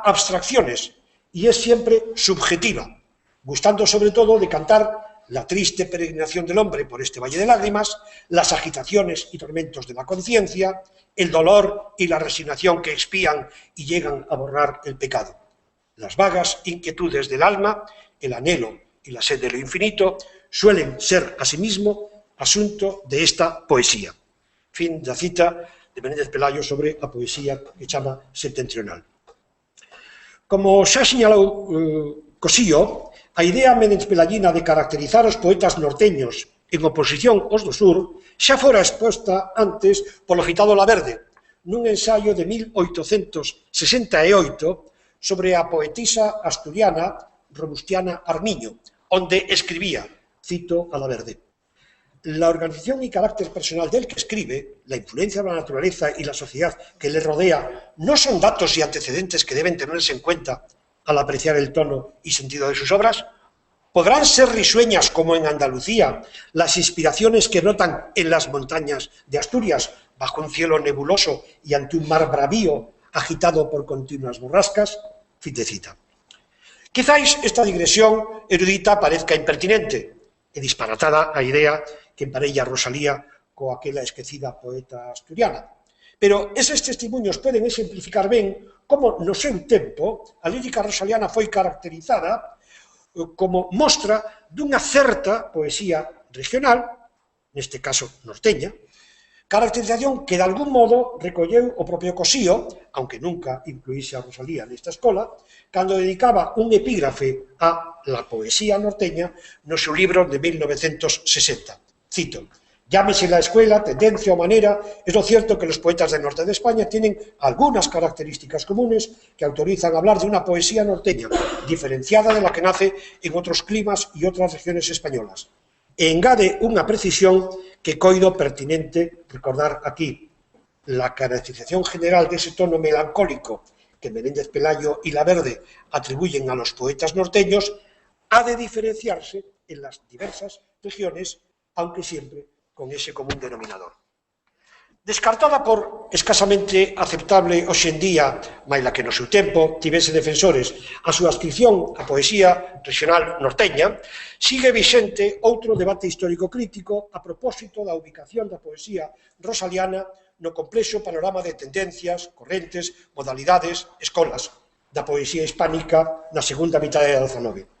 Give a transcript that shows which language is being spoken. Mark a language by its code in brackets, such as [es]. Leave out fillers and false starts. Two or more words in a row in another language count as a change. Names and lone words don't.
[es] abstracciones y es siempre subjetiva, gustando sobre todo de cantar la triste peregrinación del hombre por este valle de lágrimas, las agitaciones y tormentos de la conciencia, el dolor y la resignación que expían y llegan a borrar el pecado, las vagas inquietudes del alma el anhelo y la sed de lo infinito, suelen ser asimismo asunto de esta poesía. [gl] Fin da cita de Menéndez Pelayo sobre a poesía que chama septentrional. Como xa sinalou Cosío, a idea menezpelayina de caracterizar os poetas norteños en oposición aos do sur xa fora exposta antes polo citado Laverde, nun ensaio de 1868 sobre a poetisa asturiana Robustiana Armiño, onde escribía, cito a Laverde: [es] la organización y carácter personal del que escribe, la influencia de la naturaleza y la sociedad que le rodea, no son datos y antecedentes que deben tenerse en cuenta al apreciar el tono y sentido de sus obras. ¿Podrán ser risueñas como en Andalucía las inspiraciones que notan en las montañas de Asturias, bajo un cielo nebuloso y ante un mar bravío agitado por continuas borrascas? Fin de cita. [gl] Quizáis esta digresión erudita parezca impertinente e disparatada a idea que emparella Rosalía coa aquela esquecida poeta asturiana. Pero eses testemunhos poden exemplificar ben como no seu tempo a lírica rosaliana foi caracterizada como mostra dunha certa poesía regional, neste caso norteña, caracterización que de algún modo recolleu o propio Cosío, aunque nunca incluíse a Rosalía nesta escola, cando dedicaba un epígrafe [es] a la poesía norteña [gl] no seu libro de 1960. [es] Cito: llámese la escuela, tendencia o manera, es lo cierto que los poetas del norte de España tienen algunas características comunes que autorizan a hablar de una poesía norteña, diferenciada de la que nace en otros climas y otras regiones españolas. [gl] E engade unha precisión que coido pertinente recordar aquí. [es] La caracterización general de ese tono melancólico que Menéndez Pelayo y Laverde atribuyen a los poetas norteños ha de diferenciarse en las diversas regiones, aunque siempre con ese común denominador. [gl] Descartada por escasamente aceptable hoxe en día, maila que no seu tempo tivese defensores a súa adscripción á poesía regional norteña, sigue vixente outro debate histórico-crítico a propósito da ubicación da poesía rosaliana no complexo panorama de tendencias, correntes, modalidades, escolas da poesía hispánica na segunda mitad do XIX.